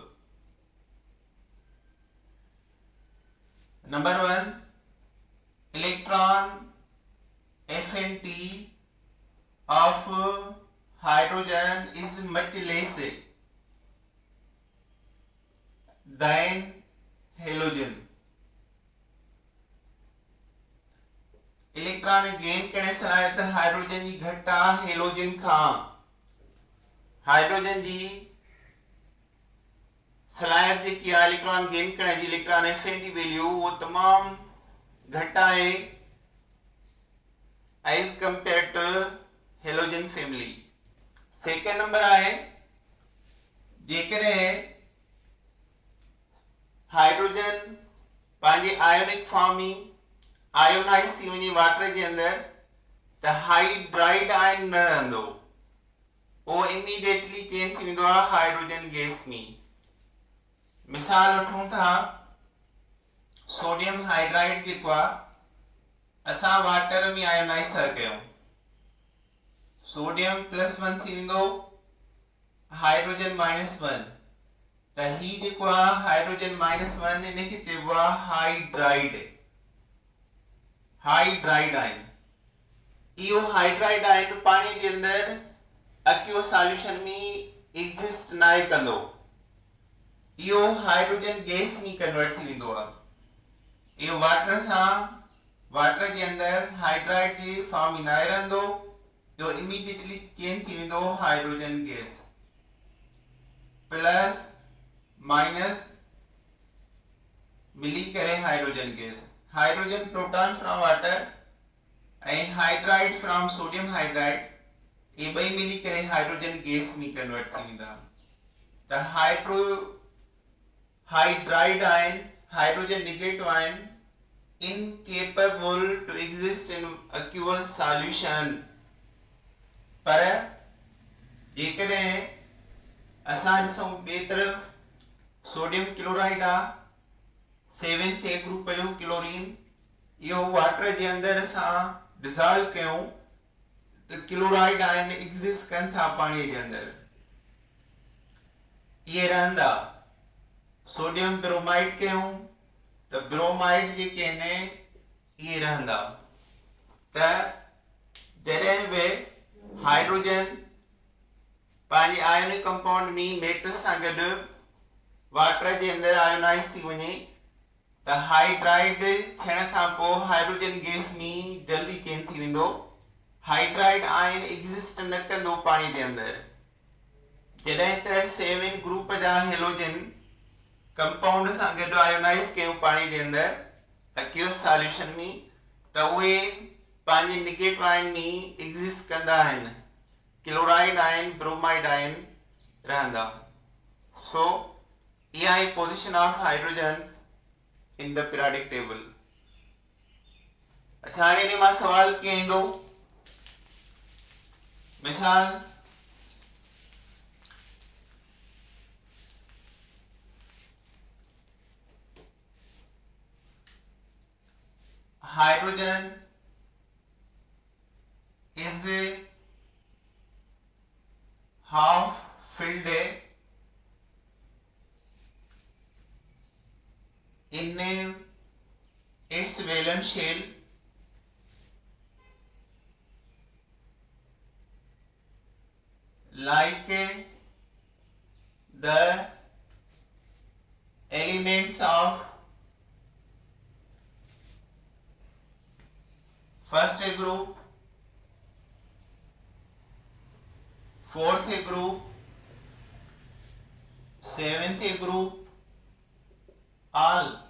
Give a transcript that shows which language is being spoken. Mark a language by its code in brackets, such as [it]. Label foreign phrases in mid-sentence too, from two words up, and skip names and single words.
[en] Number 1 electron affinity of hydrogen is much less than halogen. electron gain [sd] करने सलाहियत हाइड्रोजन जी घट आहे हेलोजन खां. हाइड्रोजन जी सलाहियत जेकी आहे [en] electron gain [sd] करण जी [en] electron affinity value [sd] वो तमाम घट आहे [en] as compare to halogen family. second number [sd] आहे जेकॾहिं हाइड्रोजन पंहिंजे [en] ionic form [sd] में आयोनाइज थी वञे वाटर जे अंदर त [en] hydride ion [sd] न रहंदो. वो इमीडिएटली चेंज थी वेंदो आहे [en] hydrogen gas [sd] में. मिसाल वठूं था [en] sodium hydride [sd] जेको आहे असां वाटर में आयोनाइज था कयूं. सोडियम +1 थी वेंदो हाइड्रोजन -1 त ही जेको आहे हाइड्रोजन -1 इनखे चइबो आहे हाइड्राइड. [en] hydride ion. [sd] इहो [en] hydride ion [sd] पानी जे अंदर [en] aqueous solution [sd] में एग्जिस्ट ना कंदो. इहो [en] hydrogen gas [sd] में कन्वर्ट थी वेंदो आहे. इहो वाटर सां वाटर जे अंदर हाइड्राइड जे फॉर्म में ना रहंदो. इहो इमीडिएटली चेंज थी वेंदो [en] hydrogen gas. plus minus [sd] मिली करे [en] hydrogen gas. hydrogen proton from water and hydride from sodium hydride [sd] ये ॿई मिली करे हाइड्रोजन गैस में कन्वर्ट थी वेंदा। [en] त hydride ion, hydrogen negative ion, incapable to exist in aqueous solution। [sd] पर जेकॾहिं असां ॾिसूं ॿिए तरफ़ [en] sodium chloride [sd] आ, 7th A ग्रुप जो क्लोरीन, इहो वाटर जे अंदरि असां डिसॉल्व कयूं त [en] chloride ion exist [sd] कनि था पाणीअ जे अंदरि, इहे रहंदा। [en] sodium bromide [sd] कयूं त ब्रोमाइड जेके आहिनि इहे रहंदा। त जॾहिं बि हाइड्रोजन पंहिंजे [en] ionic compound [sd] में मेटल सां गॾु वाटर जे अंदरि आयोनाइज़ थी वञे त हाइड्राइड थियण खां पोइ [en] hydrogen gas [sd] में जल्दी चेंज थी वेंदो। [en] hydride ion exist [sd] न कंदो पाणी जे अंदरि। जॾहिं त 7 ग्रुप जा [en] halogen compound [sd] सां गॾु आयोनाइज़ कयूं पाणी जे अंदरि [en] aqueous solution [sd] में, त उहे पंहिंजे [en] negative ion [sd] में एग्जिस्ट कंदा आहिनि। [en] chloride ion, bromide ion रहंदा। [sd] सो इहा आहे [en] position of hydrogen in the periodic table. [sd] अच्छा, हाणे इन मां सवाल कीअं ईंदो? मिसाल [en] हाइड्रोजन is half filled in its valence shell like the elements of first group, 4th group, 7th group, all।